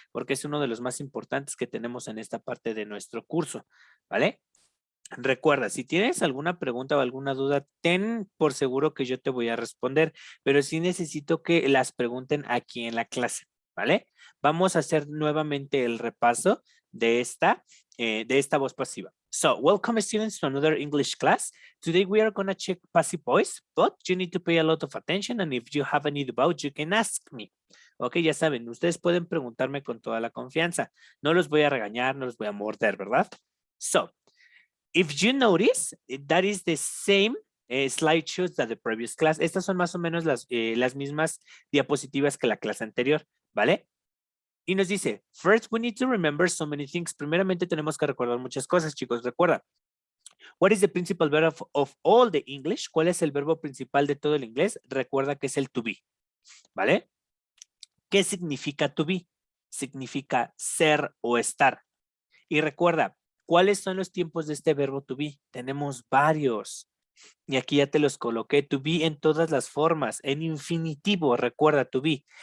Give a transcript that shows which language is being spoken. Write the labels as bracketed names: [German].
[Spanish] Porque es uno de los más importantes que tenemos en esta parte de nuestro curso, ¿vale? Recuerda, si tienes alguna pregunta o alguna duda, ten por seguro que yo te voy a responder, pero sí necesito que las pregunten aquí en la clase, ¿vale? Vamos a hacer nuevamente el repaso de esta voz pasiva. [English] So, welcome students to another English class. Today we are going to check passive voice, but you need to pay a lot of attention, and if you have any doubt, you can ask me. [Spanish] Ok, ya saben, ustedes pueden preguntarme con toda la confianza. No los voy a regañar, no los voy a morder, ¿verdad? [English] So, if you notice, that is the same slideshows that the previous class. [Spanish] Estas son más o menos las mismas diapositivas que la clase anterior, ¿vale? Y nos dice, [English] first we need to remember so many things. [Spanish] Primeramente tenemos que recordar muchas cosas, chicos. Recuerda, [English] what is the principal verb of all the English? [Spanish] ¿Cuál es el verbo principal de todo el inglés? Recuerda que es el to be, ¿vale? ¿Qué significa to be? Significa ser o estar. Y recuerda, ¿cuáles son los tiempos de este verbo to be? Tenemos varios. Y aquí ya te los coloqué, to be en todas las formas, en infinitivo, recuerda to be.